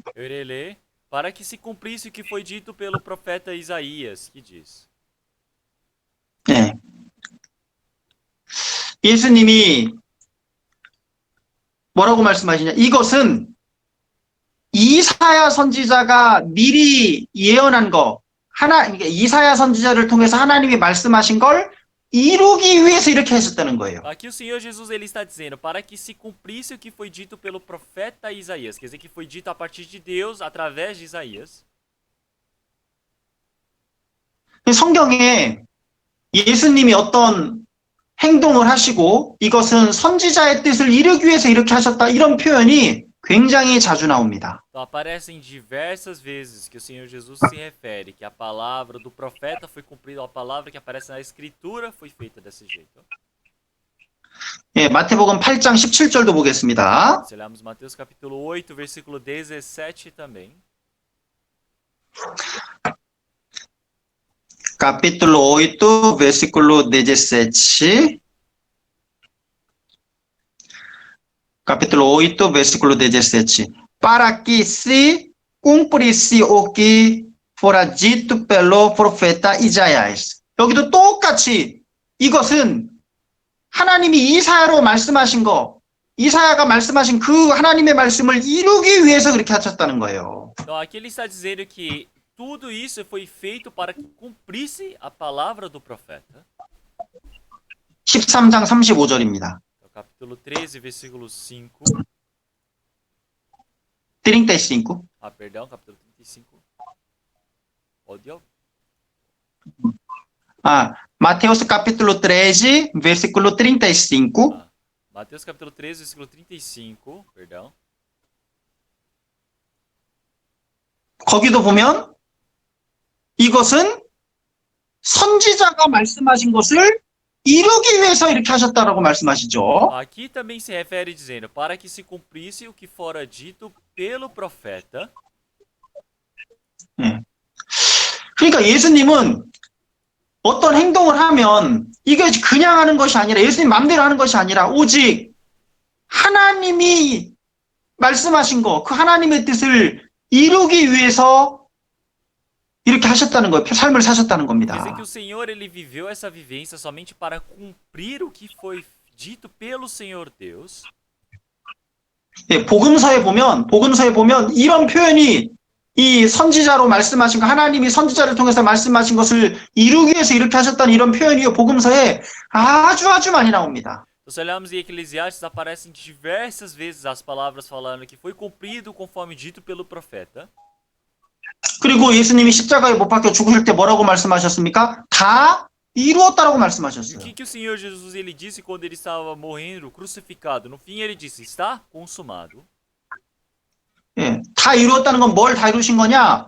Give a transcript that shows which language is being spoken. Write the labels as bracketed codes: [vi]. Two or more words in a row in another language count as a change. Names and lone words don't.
[pt] Eu irei ler. Para que se cumprisse o que foi dito pelo profeta Isaías, que diz: [ko] 네. 예수님이 뭐라고 말씀하시냐? 이것은 이사야 선지자가 미리 예언한 거, 이사야 선지자를 통해서 하나님이 말씀하신 걸 이루기 위해서 이렇게 하셨다는 거예요. [pt] Aqui o Senhor Jesus, ele está dizendo, para que se cumprisse o que foi dito pelo profeta Isaías, quer dizer que foi dito a partir de Deus através de Isaías. [ko] 성경에 예수님이 어떤 행동을 하시고 이것은 선지자의 뜻을 이루기 위해서 이렇게 하셨다, 이런 표현이 굉장히 자주 나옵니다. [pt] Então aparecem diversas vezes que o Senhor Jesus se refere que a palavra do profeta foi cumprida, a palavra que aparece na escritura foi feita desse jeito. [ko] 예, 마태복음 8장 17절도 보겠습니다. [pt] Se olharmos Mateus capítulo 8, versículo 17 também. capítulo 8, versículo 17. Capítulo 8, versículo 17. Para que se cumprisse o que fora dito pelo profeta Isaías. [ko] 여기도 똑같이 이것은 하나님이 이사야로 말씀하신 거, 이사야가 말씀하신 그 하나님의 말씀을 이루기 위해서 그렇게 하셨다는 거예요. [pt] Então aqui ele está dizendo que tudo isso foi feito para que cumprisse a palavra do profeta. [ko] 13장 35절입니다. [pt] Capítulo 13, versículo 5. 35. Ah, perdão, capítulo 35. Ódio. Mateus capítulo 13, versículo 35. Ah, Mateus capítulo 13, versículo 35. Perdão. [ko] 거기도 보면 이것은 선지자가 말씀하신 것을 이루기 위해서 이렇게 하셨다라고 말씀하시죠. [pt] Aqui também se refere dizendo, para que se cumprisse o que fora dito pelo profeta. [ko] 그러니까 예수님은 어떤 행동을 하면 이게 그냥 하는 것이 아니라 예수님 마음대로 하는 것이 아니라 오직 하나님이 말씀하신 거, 그 하나님의 뜻을 이루기 위해서 이렇게 하셨다는 거예요. 삶을 사셨다는 [pt] Quer dizer [ko] 겁니다. [pt] que o Senhor ele viveu essa vivência somente para cumprir o que foi dito pelo Senhor Deus. [ko] 예, 복음서에 보면 이런 표현이 이 선지자로 말씀하신 거, 하나님이 선지자를 통해서 말씀하신 것을 이루기 위해서 이렇게 하셨다는 이런 표현이 복음서에 아주 많이 나옵니다. [pt] Então, se olharmos em Eclesiastes, aparecem diversas vezes as palavras falando que foi cumprido conforme dito pelo profeta. [ko] 그리고 예수님이 십자가에 못 박혀 죽으실 때 뭐라고 말씀하셨습니까? 다 이루었다라고 [pt] E o [ko] 말씀하셨어요. [pt] que o Senhor Jesus ele disse quando ele estava morrendo, crucificado? No fim ele disse, está consumado. [ko] 예, 다 이루었다는 건 뭘 다 이루신 거냐?